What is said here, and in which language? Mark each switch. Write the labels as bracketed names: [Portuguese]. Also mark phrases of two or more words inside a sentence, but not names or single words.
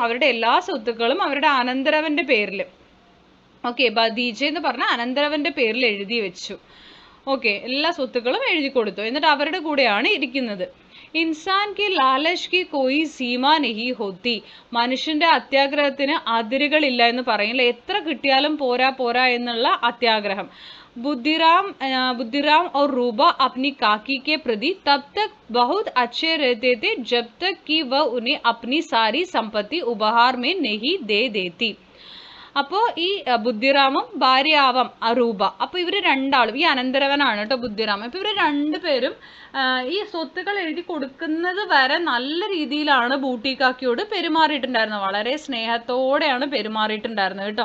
[Malayalam] അവരുടെ എല്ലാ സ്വത്തുക്കളും അവരുടെ അനന്തരവന്റെ പേരിൽ, ഓക്കെ, ബദീജ എന്ന് പറഞ്ഞാൽ അനന്തരവന്റെ പേരിൽ എഴുതി വെച്ചു. ഓക്കെ, എല്ലാ സ്വത്തുക്കളും എഴുതി കൊടുത്തു. എന്നിട്ട് അവരുടെ കൂടെയാണ് ഇരിക്കുന്നത്. [Hindi] इंसान की लालच की कोई सीमा नहीं होती. [Malayalam] മനുഷ്യന്റെ അത്യാഗ്രഹത്തിന് അതിരുകളില്ല എന്ന് പറയില്ല. എത്ര കിട്ടിയാലും പോരാ എന്നുള്ള അത്യാഗ്രഹം. [Hindi] बुद्धिराम और रूबा अपनी काकी के प्रति तब तक बहुत अच्छे रहते थे जब तक कि वह उन्हें अपनी सारी संपत्ति उपहार में नहीं दे देती. [Malayalam] അപ്പോൾ ഈ ബുദ്ധിറാമും ഭാര്യയാവാം അറൂബ. അപ്പോൾ ഇവർ രണ്ടാളും, ഈ അനന്തരവനാണ് കേട്ടോ ബുദ്ധിറാം. അപ്പോൾ ഇവർ രണ്ടുപേരും ഈ സ്വത്തുക്കൾ എഴുതി കൊടുക്കുന്നത് വരെ നല്ല രീതിയിലാണ് ബൂട്ടി കാക്കിയോട് പെരുമാറിയിട്ടുണ്ടായിരുന്നത്. വളരെ സ്നേഹത്തോടെയാണ് പെരുമാറിയിട്ടുണ്ടായിരുന്നത് കേട്ടോ.